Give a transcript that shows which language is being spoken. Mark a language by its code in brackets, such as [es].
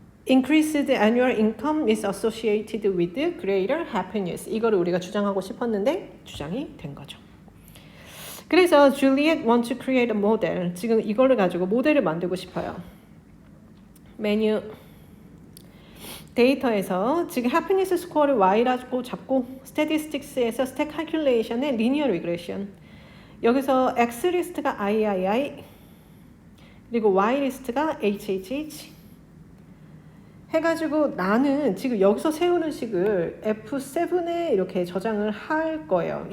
[en] Increased annual income is associated with greater happiness. [ko] 이거를 우리가 주장하고 싶었는데 주장이 된 거죠. 그래서 [en] Juliet wants to create a model. [ko] 지금 이거를 가지고 모델을 만들고 싶어요. 메뉴 데이터에서 지금 happiness 스코어를 y라고 잡고 statistics에서 stat calculation의 linear regression. 여기서 x 리스트가 III 그리고 y 리스트가 HHH 해가지고 나는 지금 여기서 세우는 식을 F7에 이렇게 저장을 할 거예요.